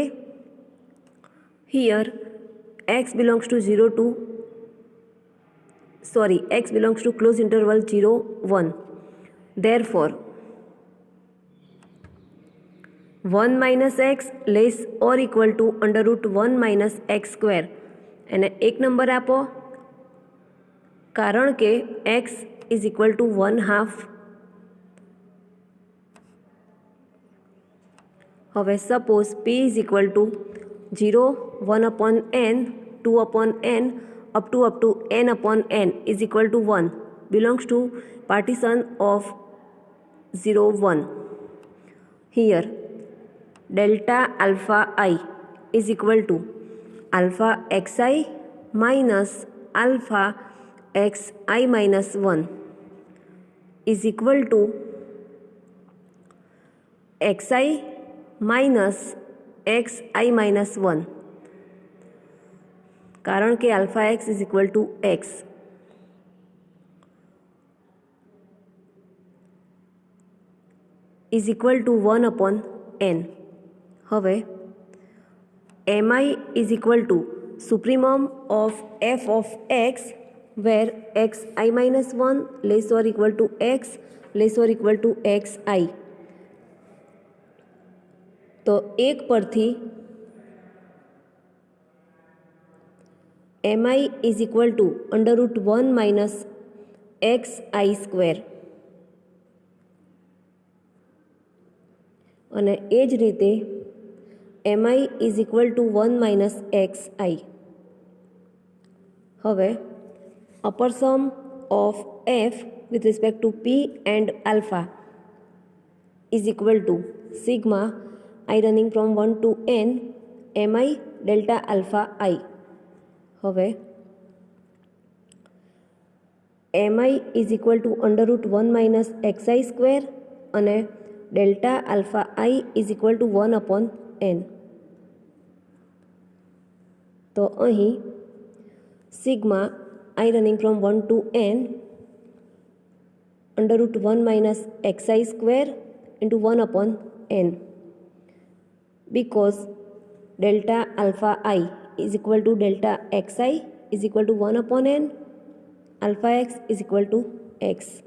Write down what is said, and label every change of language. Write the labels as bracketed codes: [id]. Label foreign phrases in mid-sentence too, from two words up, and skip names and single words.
[en] Here x belongs to closed interval 0 1. Therefore 1 minus x less or equal to under root 1 minus x square [gu] અને એક નંબર આપો કારણ કે [en] x is equal to 1/2. હવે સપોઝ p is equal to 0 1 upon n 2 upon n up to n upon n is equal to 1 belongs to partition of 0 1. Here delta alpha I is equal to alpha xi minus alpha xi minus 1 is equal to xi minus xi minus 1 [gu] કારણ કે [en] alpha x is equal to x. is equal to 1 upon n. હવે mi is equal to supremum of f of x where xi minus 1 less or equal to x less or equal to xi. [gu] તો એક પરથી [en] mi is equal to under root 1 minus xi square [gu] અને એ જ રીતે [en] mi is equal to 1 minus xi. હવે upper sum of f with respect to p and alpha is equal to sigma I running from 1 to n mi delta alpha I. હવે mi is equal to under root 1 minus xi square અને delta alpha I is equal to 1 upon n. [gu] તો અહીં [en] sigma I running from 1 to n under root 1 minus xi square into 1 upon n because delta alpha I is equal to delta xi is equal to 1 upon n, alpha x is equal to x.